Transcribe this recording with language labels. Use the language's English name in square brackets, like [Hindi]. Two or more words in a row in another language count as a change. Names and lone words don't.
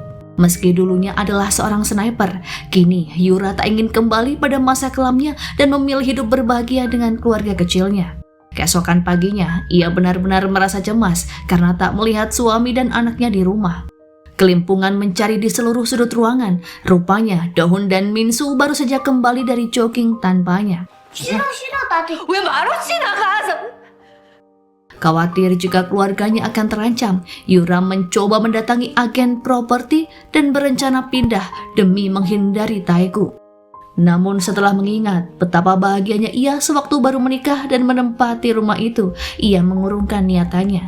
[Indonesian] Meski dulunya adalah seorang sniper, kini Yura tak ingin kembali pada masa kelamnya dan memilih hidup berbahagia dengan keluarga kecilnya. Keesokan paginya, ia benar-benar merasa cemas karena tak melihat suami dan anaknya di rumah. Kelimpungan mencari di seluruh sudut ruangan. Rupanya Dohun dan Minsu baru saja kembali dari jogging tanpanya. [Korean] 싫어, 나도. 왜 말없이 나가서? [Indonesian] Khawatir jika keluarganya akan terancam, Yura mencoba mendatangi agen properti dan berencana pindah demi menghindari Taegu. Namun setelah mengingat betapa bahagianya ia sewaktu baru menikah dan menempati rumah itu, ia mengurungkan niatannya.